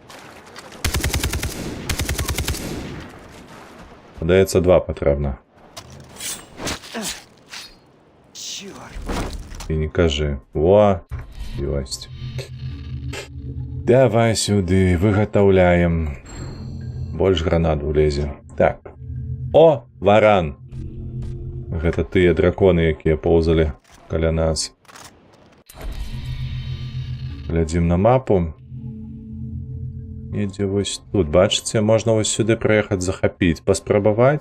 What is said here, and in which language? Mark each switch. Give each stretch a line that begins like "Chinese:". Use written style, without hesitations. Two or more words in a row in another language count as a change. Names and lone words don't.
Ukrainian: Подається 2 потрібно.
Russian: Черт.
Ukrainian: І не кажи. О! Єсть. Давай сюди, виготовляємо.
Belarusian: Больш гранат влезе. Так. О, варан. Гэта тыя драконы, якія поўзалі каля нас. Глядзім на мапу. Недзе вось тут, бачыце, можна вось сюды прыехаць захапіць, паспрабаваць.